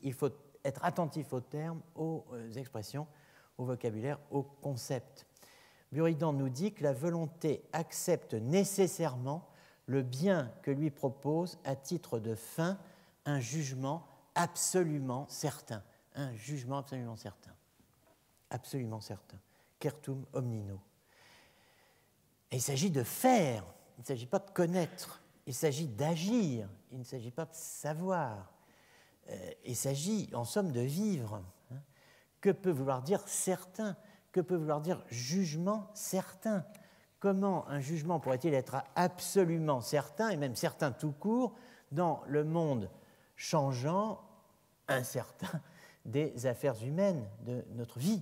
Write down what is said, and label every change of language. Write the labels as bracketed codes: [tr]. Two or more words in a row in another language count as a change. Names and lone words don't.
[fr] Il faut être attentif aux termes, aux expressions, au vocabulaire, aux concepts. Buridan nous dit que la volonté accepte nécessairement le bien que lui propose à titre de fin un jugement absolument certain. Un jugement absolument certain. Absolument certain. [la] Certum omnino. [fr] Et il s'agit de faire, il ne s'agit pas de connaître, il s'agit d'agir, il ne s'agit pas de savoir. Il s'agit en somme de vivre. Que peut vouloir dire certain? Que peut vouloir dire jugement certain? Comment un jugement pourrait-il être absolument certain, et même certain tout court, dans le monde changeant, incertain, des affaires humaines, de notre vie?